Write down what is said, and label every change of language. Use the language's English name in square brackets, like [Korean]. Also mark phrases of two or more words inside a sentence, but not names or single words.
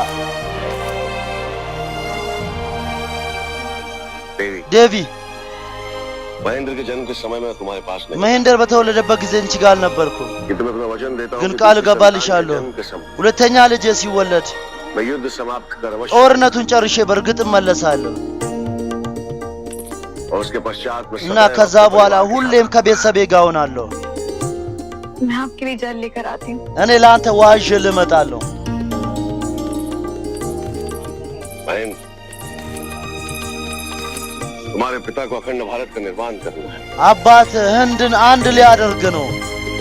[Hindi] देवी [Amharic] ዴቪ [Hindi] महेंद्र के जन्म के समय में तुम्हारे पास नहीं [Amharic] መሄንደር በተወለደበት ጊዜ እንቺ ጋር አልነበርኩም [Hindi] कि तुम्हें अपना वचन देता हूं [Amharic] ግን [Hindi] कि [Amharic] ቃል [Hindi] दूसरे [Amharic] እገባልሻለሁ [Hindi] संतान के जन्म के समय [Amharic] ሁለተኛ ልጄ ሲወለድ [Hindi] मैं युद्ध समाप्त कर अवश्य [Amharic] ጦርነቱን ጨርሼ በርግጥ እመለሳለሁ [Hindi] और उसके पश्चात मैं [Amharic] እና [Hindi] सदैव [Amharic] ከዛ [Hindi] अपने [Amharic] በኋላ [Hindi] परिवार के [Amharic] ሁሌም ከቤተሰቤ ጋር ሆናለሁ [Hindi] मैं आपके लिए जल लेकर आती हूँ [Amharic] እኔ ለአንተ ውሃ ይዤ ልመጣለሁ [Hindi] साथ। महेंद्र तुम्हारे पिता को अखंड भारत का निर्माण करना है [Amharic] አባት ህንድን አንድ ሊያደርግ ነው